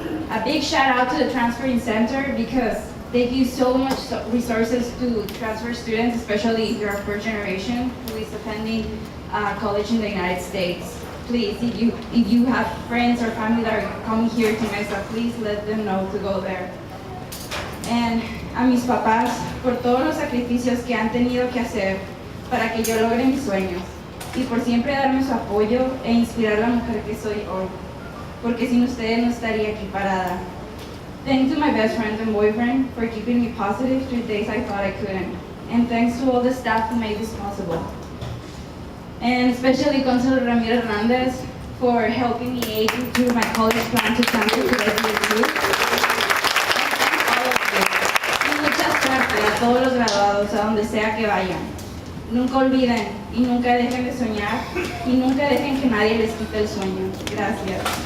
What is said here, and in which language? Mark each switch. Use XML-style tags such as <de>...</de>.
<en>A big shout out to the Transferring Center, because they give so much resources to transfer students, especially if you're a first generation who is attending college in the United States. Please, if you have friends or family that are coming here to Mesa, please let them know to go there.</en> <es>And a mis papás, por todos los sacrificios que han tenido que hacer para que yo logre mis sueños, y por siempre darme su apoyo e inspirar a la mujer que soy hoy, porque sin ustedes no estaría aquí parada.</es> <en>Thanks to my best friend and boyfriend for keeping me positive through days I thought I couldn't. And thanks to all the staff who made this possible. And especially Consul Ramiro Hernandez for helping me aid through my college plan to transfer to SDSU.</en> <es>Y mucha suerte a todos los graduados, a donde sea que vayan. Nunca olviden y nunca dejen de soñar y nunca dejen que nadie les quite el sueño. Gracias.</es>